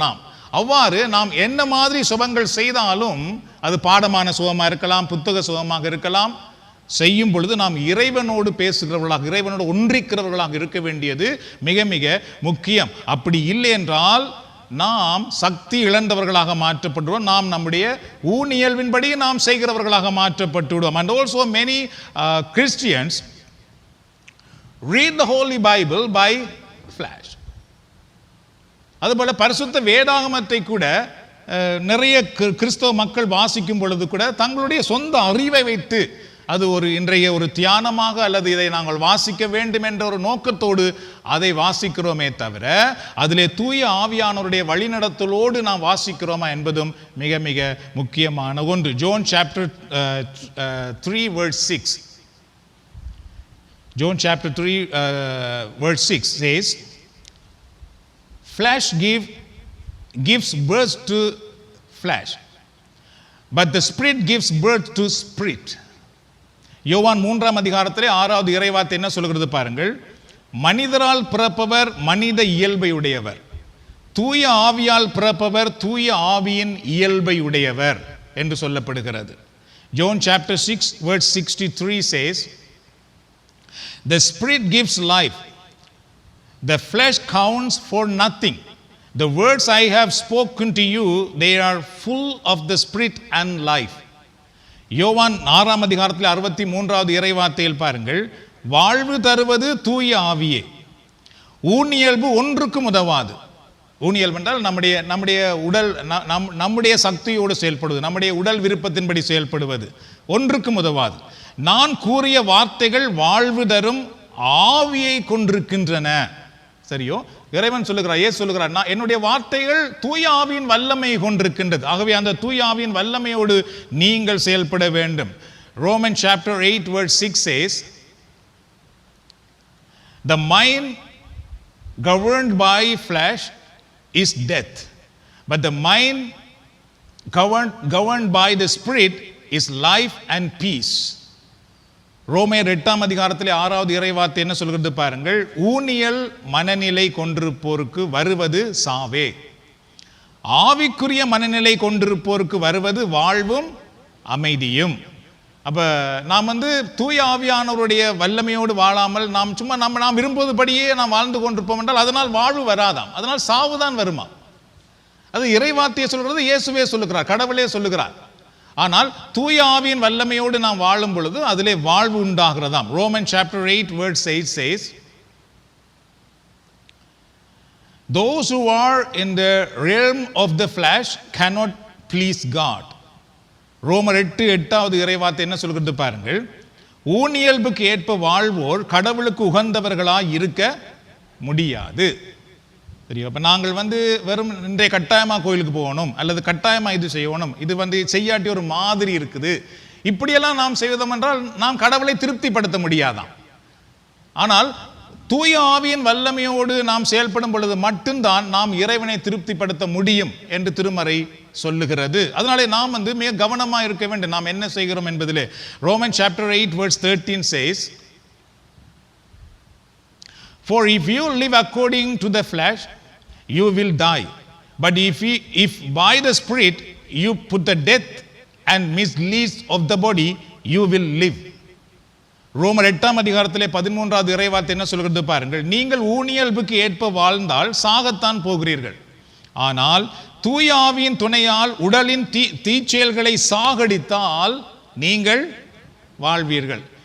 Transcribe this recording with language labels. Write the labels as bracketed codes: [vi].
[ta] நாம் அவ்வாறு நாம் என்ன மாதிரி சுபங்கள் செய்தாலும் அது பாடமான சுகமாக இருக்கலாம், புத்தக சுகமாக இருக்கலாம், செய்யும் பொழுது நாம் இறைவனோடு பேசுகிறவர்களாக, இறைவனோடு ஒன்றிக்கிறவர்களாக இருக்க வேண்டியது மிக மிக முக்கியம். அப்படி இல்லை என்றால் நாம் சக்தி இழந்தவர்களாக மாற்றப்படுவோம். நாம் நம்முடைய ஊனியல்வின்படி நாம் செய்கிறவர்களாக மாற்றப்பட்டு விடுவோம். [en] And also many Christians read the Holy Bible by flash. [ta] அதுபோல பரிசுத்த வேதாகமத்தை கூட நிறைய கிறிஸ்தவ மக்கள் வாசிக்கும் பொழுது கூட தங்களுடைய சொந்த அறிவை வைத்து அது இன்றைய ஒரு தியானமாக அல்லது இதை நாங்கள் வாசிக்க வேண்டும் என்ற ஒரு நோக்கத்தோடு அதை வாசிக்கிறோமே தவிர அதிலே தூய ஆவியானவருடைய வழிநடத்தலோடு நாம் வாசிக்கிறோமா என்பதும் மிக மிக முக்கியமான ஒன்று. [en] John chapter 3 verse 6. John chapter 3 verse 6 says, flesh gives birth to flesh, but the spirit gives birth to spirit. [ta] யோவான் 3ஆம் அதிகாரத்திலே 6வது இறைவார்த்தை என்ன சொல்கிறது பாருங்கள். மனிதரால் பிறப்பவர் மனித இயல்பை உடையவர், தூய ஆவியால் பிறப்பவர் தூய ஆவியின் இயல்பை உடையவர் என்று சொல்லப்படுகிறது. [en] John chapter 6 verse 63 says, the spirit gives life, the flesh counts for nothing. The words I have spoken to you, they are full of the spirit and life. [ta] யோவான் 6ஆம் அதிகாரத்தில் 63வது இறைவார்த்தையில் பாருங்கள், வாழ்வு தருவது தூய ஆவியே, ஊனியல்பு ஒன்றுக்கும் உதவாது. ஊனியல்பு என்றால் நம்முடைய உடல் நம்முடைய சக்தியோடு செயல்படுவது, நம்முடைய உடல் விருப்பத்தின்படி செயல்படுவது, ஒன்றுக்கும் உதவாது. நான் கூறிய வார்த்தைகள் வாழ்வு தரும் ஆவியை கொண்டிருக்கின்றன. சரியோ, இறைவன் சொல்லுகிறார், ஏசு சொல்லுகிறார், நான் என்னுடைய வார்த்தைகள் தூய ஆவியின் வல்லமை கொண்டிருக்கின்றது. ஆகவே அந்த தூய ஆவியின் வல்லமையோடு நீங்கள் செயல்பட வேண்டும். [en] Roman chapter 8 verse 6 says, the mind governed by flesh is death, but the mind governed by the spirit is life and peace. [ta] ரோமேயர் 8ஆம் அதிகாரத்திலே 6வது இறைவார்த்தை என்ன சொல்கிறது பாருங்கள், ஊனியல் மனநிலை கொண்டிருப்போருக்கு வருவது சாவே, ஆவிக்குரிய மனநிலை கொண்டிருப்போருக்கு வருவது வாழ்வும் அமைதியும். அப்ப நாம் தூய ஆவியானவருடைய வல்லமையோடு வாழாமல் நாம் சும்மா நாம் விரும்புவதுபடியே நாம் வாழ்ந்து கொண்டிருப்போம் என்றால் அதனால் வாழ்வு வராதாம், அதனால் சாவுதான் வருமா. அது இறைவார்த்தையை சொல்கிறது, இயேசுவே சொல்லுகிறார், கடவுளே சொல்லுகிறார். ஆனால் தூய ஆவியின் வல்லமையோடு நாம் வாழும் பொழுது அதிலே வாழ்வு உண்டாகிறதாம். [en] Roman chapter 8 verse 8 says, those who are in the realm of the flesh cannot please God. [ta] ரோமர் 8:8வது இறைவார்த்தை என்ன சொல்கிறது பாருங்கள், ஊனியல்புக்கு ஏற்ப வாழ்வோர் கடவுளுக்கு உகந்தவர்களாய் இருக்க முடியாது. தெரியும். அப்போ நாங்கள் வெறும் இன்றைய கட்டாயமாக கோயிலுக்கு போகணும் அல்லது கட்டாயமாக இது செய்யணும், இது செய்யாட்டி ஒரு மாதிரி இருக்குது, இப்படியெல்லாம் நாம் செய்வதம் என்றால் நாம் கடவுளை திருப்திப்படுத்த முடியாதாம். ஆனால் தூய ஆவியின் வல்லமையோடு நாம் செயல்படும் பொழுது மட்டும்தான் நாம் இறைவனை திருப்திப்படுத்த முடியும் என்று திருமறை சொல்லுகிறது. அதனாலே நாம் மிக கவனமாக இருக்க வேண்டும் நாம் என்ன செய்கிறோம் என்பதிலே. [en] Roman chapter 8 verse 13 says, for if you live according to the flesh, you will die. But if by the Spirit you put the death and misdeeds of the body, you will live. [ta] ரோமர் 8ஆம் அதிகாரத்திலே 13வது இறைவார்த்தை என்ன சொல்கிறது பாருங்கள், நீங்கள் ஊனியல்புக்கு ஏற்ப வாழ்ந்தால் சாகத்தான் போகிறீர்கள், ஆனால் தூய ஆவியின் துணையால் உடலின் தீச்செயல்களை சாகடித்தால் நீங்கள் வாழ்வீர்கள்.